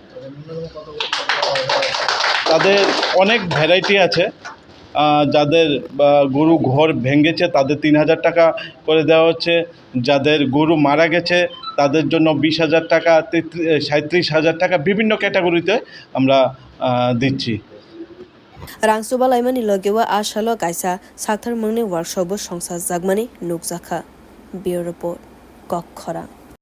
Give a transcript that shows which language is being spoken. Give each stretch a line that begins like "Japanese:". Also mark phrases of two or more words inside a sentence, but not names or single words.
Bangla: তাদের অনেক ভ্যারাইটি আছে যাদের গরু ঘর ভেঙেছে তাদের ৩,০০০ টাকা করে দেওয়া হচ্ছে যাদের গরু মারা গেছে তাদের জন্য ২০,০০০ টাকা ৩৭,০০০ টাকা বিভিন্ন ক্যাটাগরিতে আমরা দিচ্ছি
Kok Borok: Rangsuba laimani logewa ashalo kaisa sakthar mangni workshop bo songsa jagmani nukjaka
English: bureau report
Kok Borok: kokhara